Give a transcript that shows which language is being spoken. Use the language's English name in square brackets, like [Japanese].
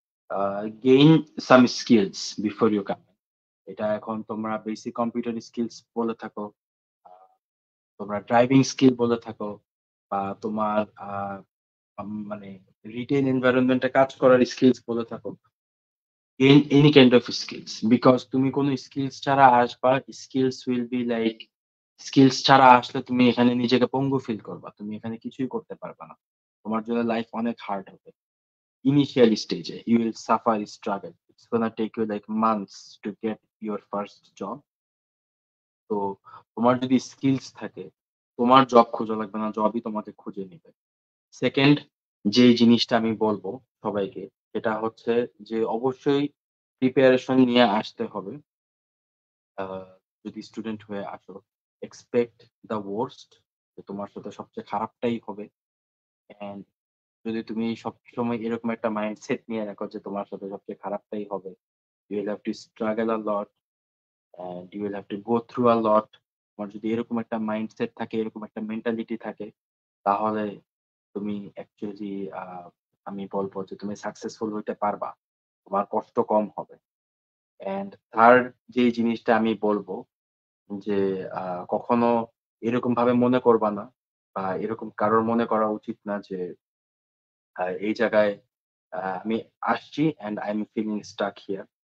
[English] A gain some skills before you come. [Bangla] এটা এখন তোমরা বেসিক কম্পিউটার স্কিলস বলে থাকো, আ তোমরা ড্রাইভিং স্কিল বলে থাকো বা তোমার মানে রিটেইল এনভায়রনমেন্ট এ কাজ করার স্কিলস বলে থাকো। Gain any kind of skills. Because তুমি কোন স্কিলস ছাড়া আসবা, skills will be like skills ছাড়া আসলে তুমি এখানে নিজেকে পঙ্গু ফিল করবা। তুমি এখানে কিছুই করতে পারবা না। তোমার জন্য লাইফ অনেক হার্ড হবে। [English] Initial স্টেজে you will suffer struggle. It's gonna take you like months to get your first job. [Bangla] তো তোমার যদি স্কিলস থাকে, তোমার জব খোঁজা লাগবে না, জবই তোমাকে খুঁজে নিবে। সেকেন্ড যে জিনিসটা আমি বলব সবাইকে, সেটা হচ্ছে যে অবশ্যই প্রিপারেশন নিয়ে আসতে হবে। আ যদি স্টুডেন্ট হয়ে আসো, [English] expect the worst, [Bangla] যে তোমার সাথে সবচেয়ে খারাপটাই হবে। অ্যান্ড যদি তুমি সবসময় এরকম একটা মাইন্ডসেট নিয়ে রাখো যে তোমার সাথে সবচেয়ে খারাপটাই হবে, [English] you will have to struggle a lot and you will have to go through a lot. [Bangla] তোমার যদি এরকম একটা মাইন্ডসেট থাকে, এরকম একটা মেন্টালিটি থাকে, তাহলে তুমি অ্যাকচুয়ালি আ আমি বলব যে তুমি সাকসেসফুল হইতে পারবা। তোমার কষ্ট কম হবে। অ্যান্ড থার্ড যে জিনিসটা আমি বলব যে আ কখনো এরকমভাবে মনে করবা না বা এরকম কারোর মনে করা উচিত না যে এই জায়গায় আমি আসছি [English] And I am feeling stuck here.